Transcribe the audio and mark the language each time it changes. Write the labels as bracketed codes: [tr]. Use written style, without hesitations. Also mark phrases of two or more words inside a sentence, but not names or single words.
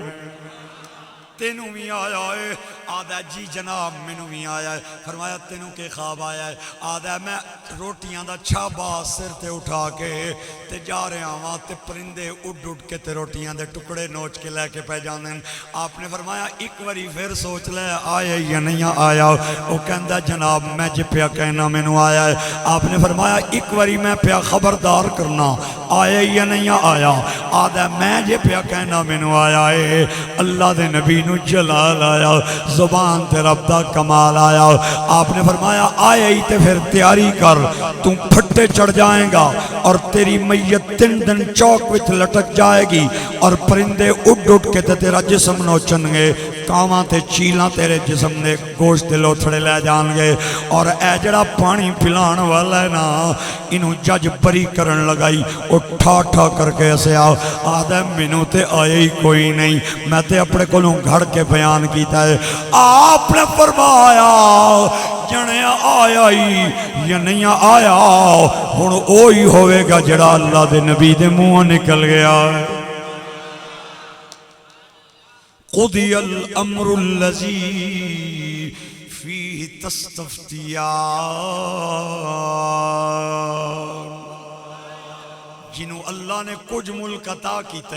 [pa] تینوں بھی آیا ہے? آدا جی جناب مینوں بھی آیا ہے۔ فرمایا تینوں کے خواب آیا ہے? آدا میں روٹیاں دا چھابا سر تے اٹھا کے تے جا رہا واں تے پرندے اڈ کے تے روٹیاں دے ٹکڑے نوچ کے لیکے پے جاتے ہیں. آپنے فرمایا ایک باری پھر سوچ لے آیا یا نہیں آیا. وہ کہتا جناب میں جے پیا کہنا مینوں آیا ہے. آپنے فرمایا ایک باری میں پیا خبردار کرنا آیا یا نہیں آیا. آدھا میں جے پیا کہنا مینوں آیا ہے اللہ دے نبی نو جلال آیا زبان تے رب دا کمال آیا آپ نے فرمایا آیا ہی تے پھر تیاری کر تم پھٹے چڑھ جائیں گا اور تیری میت 3 دن چوک وچ لٹک جائے گی اور پرندے اڑ اڑ کے تے تیرا جسم نوچن گے کاواں تے چیلاں تیرے جسم دے گوشت دے لوتھڑے لے جان گے اور اے جڑا پانی پلان والا ہے نا انہوں جج بری کرن لگائی او ٹھا ٹھا کر کے ایسے آدھے مینوں تے آئے ہی کوئی نہیں میں تے اپنے کولوں گھڑ کے بیان کیتا ہے آپ نے فرمایا جنے آیا ہی یا نہیں آیا ہن اوہی ہوئے گا جڑا اللہ دے نبی دے منہ نکل گیا ہے [ar] قضی الامر الذی فیہ تستفتیان [pa] جنہوں اللہ نے کچھ ملک عطا کیتا